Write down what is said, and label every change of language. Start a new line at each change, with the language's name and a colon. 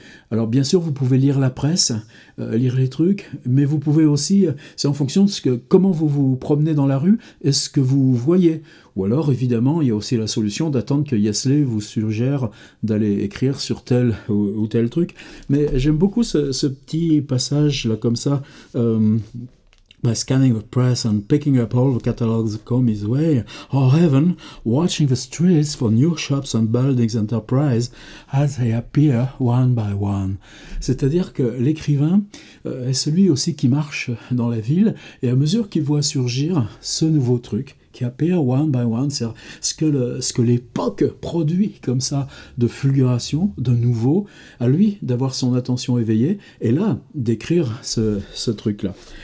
French: Alors bien sûr, vous pouvez lire la presse, lire les trucs, mais vous pouvez aussi, c'est en fonction de comment vous vous promenez dans la rue et ce que vous voyez. Ou alors, évidemment, il y a aussi la solution d'attendre que Yesley vous suggère d'aller écrire sur tel ou tel truc. Mais j'aime beaucoup ce petit passage-là, comme ça.
English: By scanning the press and picking up all the catalogs that come his way, or even watching the streets for new shops and buildings enterprise as they appear one by one.
French: C'est-à-dire que l'écrivain est celui aussi qui marche dans la ville, et à mesure qu'il voit surgir ce nouveau truc, qui
English: appear one by one,
French: c'est ce que l'époque produit comme ça de fulguration, de nouveau, à lui d'avoir son attention éveillée, et là, d'écrire ce truc-là.